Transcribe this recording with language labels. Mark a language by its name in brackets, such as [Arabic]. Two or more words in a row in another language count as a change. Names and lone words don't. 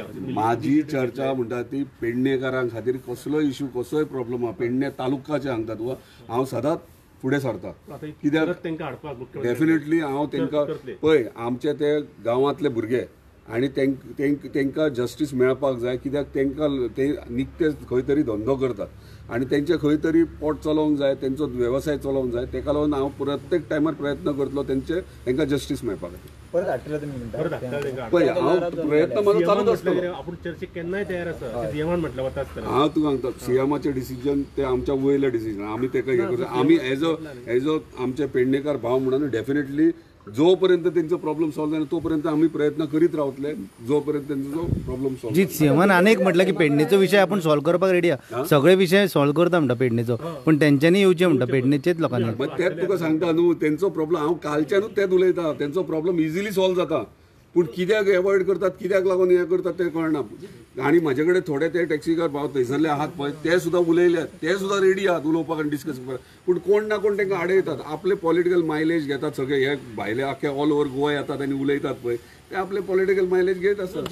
[Konkani] म्हाजी चर्चा म्हणटा ती पेडणेकारां खातीर कसलोय इश्यू कसोय प्रॉब्लम आहा पेडणे तालुकाचे सांगतात वा हांव सदांच फुडें सरता कित्याक डेफिनेटली हांव तांकां पळय आमचे ते गांवांतले भुरगे आनी तांकां जस्टीस मेळपाक जाय कित्याक तांकां ते निकते खंय तरी धंदो करतात आनी तेंचे खंय तरी पोट चलोवंक जाय तेंचो वेवसाय चलोवंक जाय तेका लागून हांव प्रत्येक टायमार प्रयत्न करतलो तांकां जस्टीस मेळपा खातीर. पळय हांव प्रयत्न म्हाजो चालूच आसतलो. हांव तुका सांगता सीएमाचें डिसिजन ते आमच्या वयलें डिसिजन आमी ताका हे करता आमी [English] as a [Konkani] आमचे पेडणेकार भाव म्हणून डेफिनेटली [Marathi] जोपर्यंत त्यांचा प्रॉब्लेम सॉल्व्ह जाणार तोपर्यंत आम्ही प्रयत्न करीत रावतले जोपर्यंत त्यांचा जो प्रॉब्लेम सॉल्व्ह [Konkani] जी सीएमान अनेक म्हटलं की पेडणेचो विषय आपण सॉल्व्ह करपाक रेडी आहा सगळे विषय सॉल्व्ह करता म्हणटा पेडणेचो पण तेंच्यांनी येवचे म्हणटा पेडणेचेच लोकांनी मग त्यात तुका सांगता न्हू त्यांचो प्रॉब्लेम हांव कालच्यानूच तेच उलयता त्यांचो प्रॉब्लेम [English] easily solve [Konkani] जाता पूण कित्याक एवॉयड करतात कित्याक लागून हे करतात ते कळना आणि माझे कडेन थोडे ते टॅक्सीकार भाव थंयसरले आहात पळय ते सुद्दां उलयल्यात ते सुद्दां रेडी आहात उलोवपाक आनी डिस्कस करपाक पूण कोण ना कोण तांकां आडयतात आपले [English] political mileage [Konkani] घेतात सगळे हे भायले आख्या [English] all over Goa [Konkani] येतात आनी उलयतात पळय ते आपले [English] political mileage [Konkani] घेत असतात